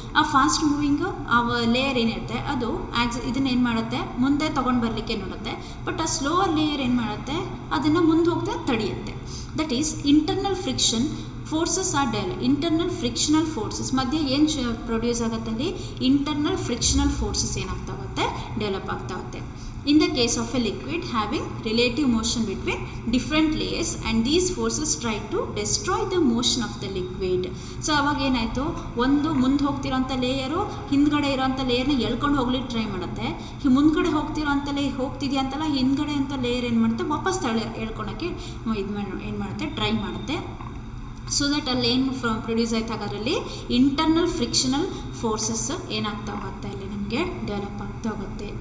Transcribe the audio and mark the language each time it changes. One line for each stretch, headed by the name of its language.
Kannada: ಆ fast moving layer ಏನಿರುತ್ತೆ ಅದು ಇದನ್ನ ಏನು ಮಾಡುತ್ತೆ, ಮುಂದೆ ತೊಗೊಂಡು ಬರಲಿಕ್ಕೆ ನೋಡುತ್ತೆ. ಬಟ್ ಆ ಸ್ಲೋವರ್ ಲೇಯರ್ ಏನು ಮಾಡುತ್ತೆ, ಅದನ್ನು ಮುಂದೆ ಹೋಗ್ತಾ ತಡೆಯುತ್ತೆ.
English: that is internal friction forces or
Kannada: internal frictional forces ಮಧ್ಯೆ ಏನು ಪ್ರೊಡ್ಯೂಸ್ ಆಗುತ್ತೆ, ಅಲ್ಲಿ ಇಂಟರ್ನಲ್ ಫ್ರಿಕ್ಷನಲ್ ಫೋರ್ಸಸ್ ಏನಾಗ್ತಾ ಹೋಗುತ್ತೆ, ಡೆವಲಪ್ ಆಗ್ತಾ ಹೋಗುತ್ತೆ.
English: In the case of a liquid having relative motion between different layers and these forces try to destroy the motion of the liquid.
Kannada: So ಅವಾಗ ಏನಾಯಿತು, ಒಂದು ಮುಂದೆ ಹೋಗ್ತಿರೋಂಥ ಲೇಯರು ಹಿಂದ್ಗಡೆ ಇರೋಂಥ ಲೇಯರ್ನ ಎಳ್ಕೊಂಡು ಹೋಗ್ಲಿಕ್ಕೆ ಟ್ರೈ ಮಾಡುತ್ತೆ. ಮುಂದ್ಗಡೆ ಹೋಗ್ತಿದೆಯಾ ಅಂತಲ್ಲ, ಹಿಂದ್ಗಡೆ ಅಂತ ಲೇಯರ್ ಏನು ಮಾಡುತ್ತೆ, ವಾಪಸ್ ಎಳ್ಕೊಳಕ್ಕೆ ಏನು ಮಾಡುತ್ತೆ, ಟ್ರೈ ಮಾಡುತ್ತೆ. ಸೊ ದಟ್ ಅಲ್ಲಿ ಏನು ಪ್ರೊಡ್ಯೂಸ್ ಆಯ್ತು, ಅದರಲ್ಲಿ ಇಂಟರ್ನಲ್ ಫ್ರಿಕ್ಷನಲ್ ಫೋರ್ಸಸ್ ಏನಾಗ್ತಾ ಹೋಗುತ್ತೆ, ಅಲ್ಲಿ ನಮಗೆ ಡೆವಲಪ್ ಆಗ್ತಾ ಹೋಗುತ್ತೆ.